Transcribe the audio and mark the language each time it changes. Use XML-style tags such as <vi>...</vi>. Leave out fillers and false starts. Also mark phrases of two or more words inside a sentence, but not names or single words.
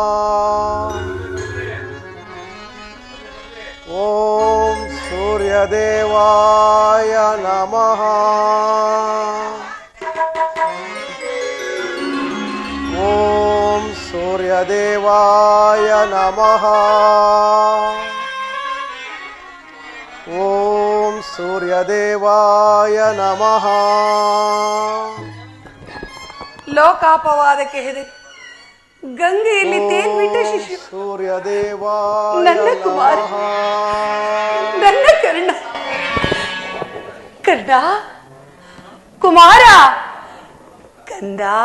<sa>ಓಂ ಸೂರ್ಯದೇವಾಯ ನಮಃ ಓಂ ಸೂರ್ಯದೇವಾಯ ನಮಃ ಓಂ ಸೂರ್ಯದೇವಾಯ ನಮಃ</sa> <kn>ಲೋಕಾಪವಾದಕ್ಕೆ ಹೆದರಿ ಗಂಗೆಯಲ್ಲಿ ತೇಲ್ ಬಿಟ್ಟ ಶಿಶು</kn> <sa>ಸೂರ್ಯದೇವಾಯ</sa> <kn>ನನ್ನ ಕುಮಾರ ನನ್ನ ಕರ್ಣ ಕರ್ಣ ಕುಮಾರ ಕಂದ</kn>